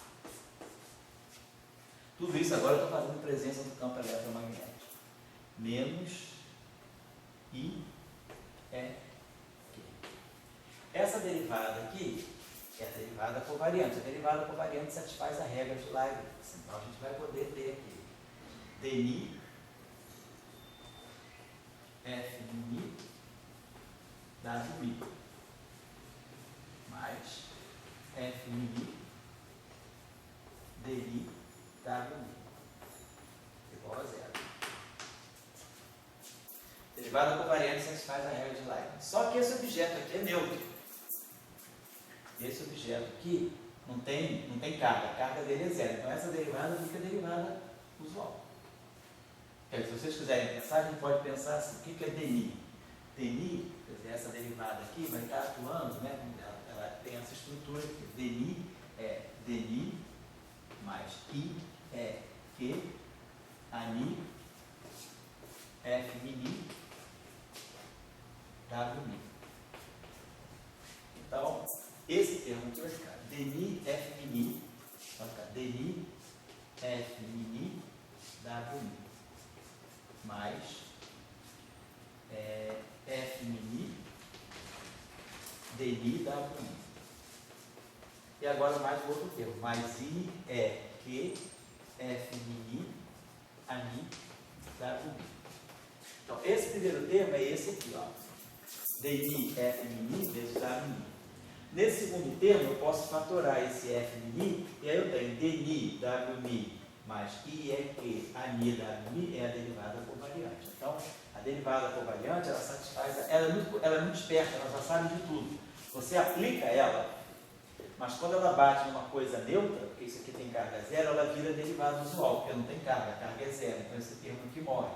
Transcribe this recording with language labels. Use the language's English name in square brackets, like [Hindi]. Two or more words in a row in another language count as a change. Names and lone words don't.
[Portuguese] Tudo isso agora eu estou fazendo presença do campo eletromagnético. Menos I é Q. Essa derivada aqui é a derivada covariante. A derivada covariante satisfaz a regra de Leibniz. Então a gente vai poder ter aqui dmi f mini w mini mais f mini dmi w mini igual a zero. Derivada covariante satisfaz a regra de Leibniz. Só que esse objeto aqui é neutro. Esse objeto aqui não tem carga. A carga dele é zero. Então essa derivada fica derivada usual. Se vocês quiserem pensar, a gente pode pensar assim, o que é dni? Dni, quer dizer, essa derivada aqui vai estar atuando, né? Ela tem essa estrutura aqui. Dni é dni mais i é q, ani, f mini, w mini. Então, esse termo aqui vai ficar dni f mini, vai ficar dni f mini, w mini, mais f mini, dni, w mini. E agora mais o outro termo, mais i é q, f mini, ani, w mini. Então, esse primeiro termo é esse aqui, ó. dmi f mini vezes w mini. Nesse segundo termo, eu posso fatorar esse f mini, e aí eu tenho dni w mi mais i é que a mi w mi é a derivada covariante. Então, a derivada covariante, ela satisfaz, ela é muito esperta, ela já sabe de tudo. Você aplica ela, mas quando ela bate numa coisa neutra, porque isso aqui tem carga zero, ela vira derivada usual, porque não tem carga, a carga é zero, então esse termo aqui morre.